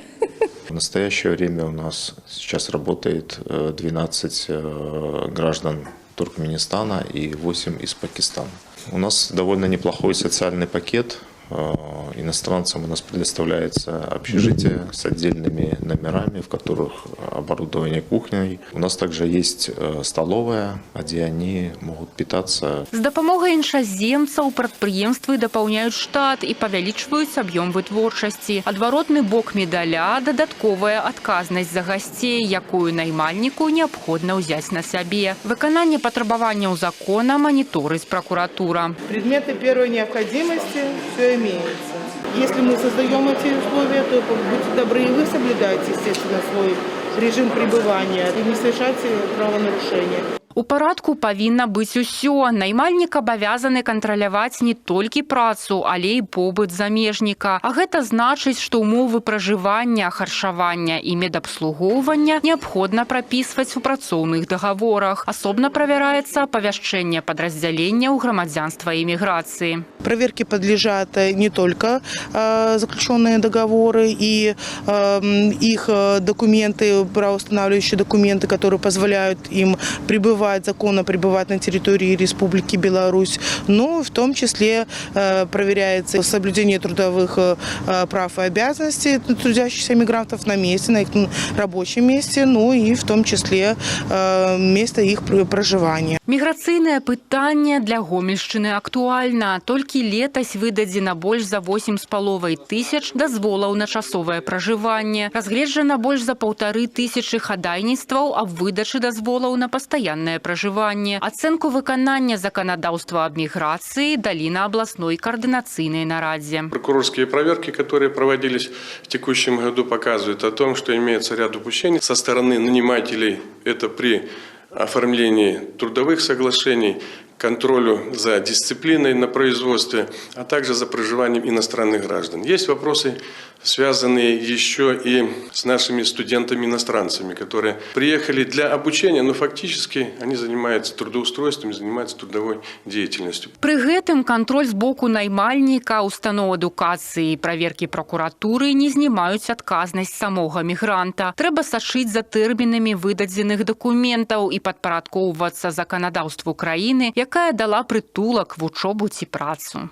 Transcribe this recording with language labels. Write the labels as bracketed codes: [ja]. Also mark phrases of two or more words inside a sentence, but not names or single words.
[ru] В настоящее время у нас сейчас работает 12 граждан Туркменистана и 8 из Пакистана. У нас довольно неплохой социальный пакет. Иностранцам у нас предоставляется общежитие с отдельными номерами, в которых оборудование кухней. У нас также есть столовая, где они могут питаться. [be] З дапамогай іншаземцаў прадпрыемствы дапаўняюць штат і павялічваюць аб'ём вытворчасці. Адваротны бок медаля – дадатковая адказнасць за гасцей, якую наймальніку неабходна ўзяць на сябе. Выкананне патрабаванняў закона маніторыць пракуратура. [ru] Предметы первой необходимости – все имеется. Если мы создаем эти условия, то будьте добры и вы соблюдайте, естественно, свой режим пребывания и не совершайте правонарушения. [be] У парадку павінна быць усё. Наймальнік абавязаны кантраляваць не толькі працу, але і побыт замежніка. А гэта значыць, што ўмовы пражывання, харчавання і медабслугоўвання неабходна прапісваць у працоўных дагаворах. Асобна правяраецца апавяшчэнне падраздзялення ў грамадзянства і міграцыі. [ru] Проверке подлежат не только заключенные договоры и их документы, правоустанавливающие документы, которые позволяют им пребывать, законно пребывать на территории Республики Беларусь, но в том числе проверяется соблюдение трудовых прав и обязанностей трудящихся мигрантов на месте, на их рабочем месте, ну и в том числе место их проживания. [be] Міграцыйнае пытанне для Гомельшчыны актуальна. Толькі летась выдадзена больш за 8,5 тысяч дазволаў на часовае пражыванне. Разгледжана больш за 1500 хадайніцтваў аб выдачы дазволаў на пастаяннае пражыванне. Ацэнку выканання заканадаўства аб міграцыі далі на абласной координационной нарадзе. [ru] Прокурорские проверки, которые проводились в текущем году, показывают о том, что имеется ряд упущений со стороны нанимателей. Это при оформлении трудовых соглашений, контролю за дисциплиной на производстве, а также за проживанием иностранных граждан. Есть вопросы, связанные еще и с нашими студентами-иностранцами, которые приехали для обучения, но фактически они занимаются трудоустройством, занимаются трудовой деятельностью. [be] Пры гэтым кантроль з боку наймальніка, устаноў адукацыі і праверкі пракуратуры не знімаюць адказнасць самога мігранта. Трэба сачыць за тэрмінамі выдадзеных дакументаў і падпарадкоўвацца заканадаўству краіны, якая дала прытулак, вучобу ці працу.